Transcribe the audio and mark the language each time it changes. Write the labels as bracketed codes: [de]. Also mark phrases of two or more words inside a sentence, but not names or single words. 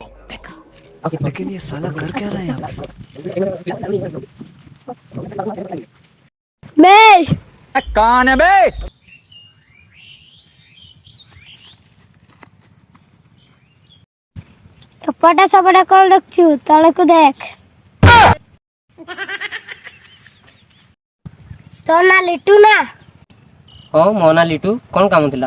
[hi] लेकिन ये साला कर क्या रहा है यहाँ पे? कौन है बे? [or] ଏପଟେ ସେପଟେ କଣ ଦେଖୁଛୁ ତଳକୁ ଦେଖ ତୋ ନା ଲିଟୁ ନା ହଁ ମୋ ନାଁ ଲିଟୁ କଣ କାମ ଥିଲା?